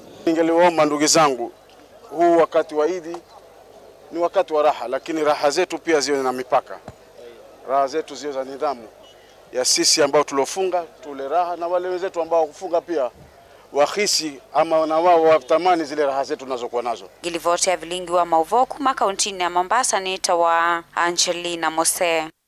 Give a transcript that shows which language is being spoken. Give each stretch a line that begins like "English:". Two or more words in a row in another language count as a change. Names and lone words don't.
Swahili: Ningeliomba ndugu zangu, huu wakati wa Eid ni wakati wa raha, lakini raha zetu pia ziwe na mipaka. Raha zetu ziwe za nidhamu ya sisi ambao tulofunga tule raha, na wale wenzetu ambao kufunga pia wahisi ama na wao watamani zile raha zetu tunazokuwa nazo.
Kamba: Gilivote ya vilingi wa Mauvo kuma kauntini ya Mombasa ni tawa Angelina Mose.